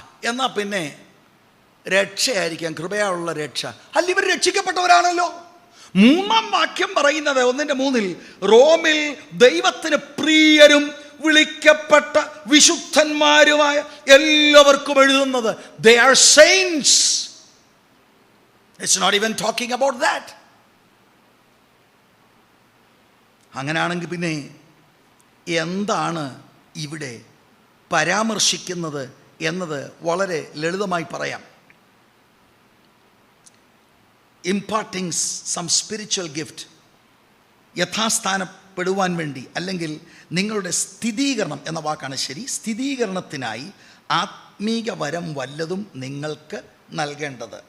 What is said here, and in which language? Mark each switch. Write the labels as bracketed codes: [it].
[ml] എന്നാ പിന്നെ രക്ഷയായിരിക്കാം, കൃപയായുള്ള രക്ഷ. അല്ല, ഇവർ രക്ഷിക്കപ്പെട്ടവരാണല്ലോ. 3-ാം വാക്യം പറയുന്നത് 1:3 റോമിൽ ദൈവത്തിന് പ്രിയരും വിളിക്കപ്പെട്ട വിശുദ്ധന്മാരുമായ എല്ലാവർക്കും എഴുതുന്നത്. [en] They are saints. It's not even talking about that. [ml] അങ്ങനെയാണെങ്കിൽ പിന്നെ എന്താണ് ഇവിടെ പരാമർശിക്കുന്നത് എന്നത് വളരെ ലളിതമായി പറയാം. [en] imparting some spiritual gift, [ml] യഥാസ്ഥാനപ്പെടുവാൻ വേണ്ടി, അല്ലെങ്കിൽ നിങ്ങളുടെ സ്ഥിരീകരണം എന്ന വാക്കാണ് ശരി, സ്ഥിരീകരണത്തിനായി ആത്മീക വരം വല്ലതും നിങ്ങൾക്ക് നൽകേണ്ടത്.